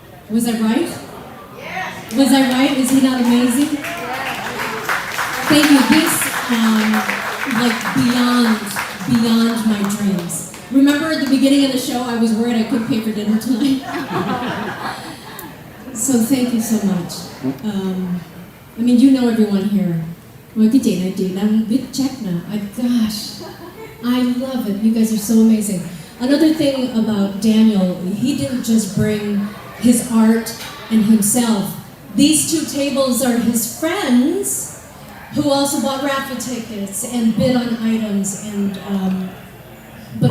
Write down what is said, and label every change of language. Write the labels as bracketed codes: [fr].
[en] Was I right? Was I right? Is he not amazing? Thank you. This, like beyond my dreams. Remember at the beginning of the show, I was worried I couldn't pay for dinner tonight. So thank you so much. I mean, you know everyone here. [vi] Well, cái chị này chị đang viết check nè. [en] Gosh, I love it. You guys are so amazing. Another thing about Daniel, he didn't just bring his art and himself. These two tables are his friends who also bought raffle tickets and bid on items and but